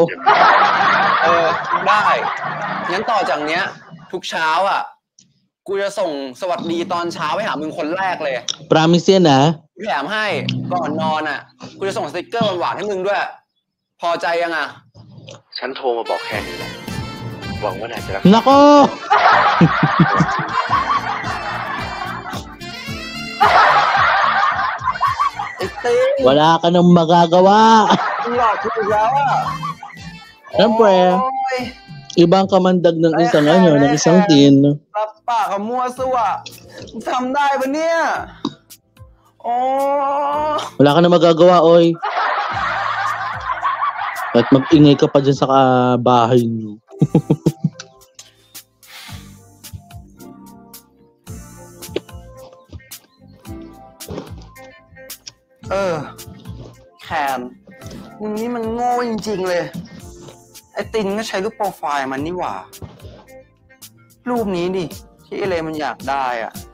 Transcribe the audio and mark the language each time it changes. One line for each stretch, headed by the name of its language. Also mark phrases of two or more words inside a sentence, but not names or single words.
Thai: ได้ งั้นต่อจากเนี้ย ทุกเช้าอ่ะ กูจะส่งสวัสดีตอนเช้าไปหามึงคนแรกเลย
Filipino: Promise yan ah.
Thai: แถมให้ก่อนนอนอ่ะ กูจะส่งสติกเกอร์หวานๆให้มึงด้วย พอใจยังอ่ะ ฉันโทรมาบอกแค่นี้แหละหวังว่านายจะรัก
Filipino: Nako! Wala ka nang magagawa.
Thai: มึงหลอกกูอีกแล้วอ่ะ
Filipino: Siyempre,
Thai: โอ้ย
Filipino: ibang kamandag ng isang ng isang tin.
Thai: รับปากกับมั่วซั่วมึงทำได้ปะเนี่ย โอ้
Filipino: Wala ka nang magagawa, oy. At mag-ingay ka pa dyan sa bahay niyo.
Thai: แคนมึงนี่มันโง่จริงๆเลย ไอ้ตินก็ใช้รูปโปรไฟล์มันนี่หว่า รูปนี้ดิ ที่ไอเลมันอยากได้อ่ะ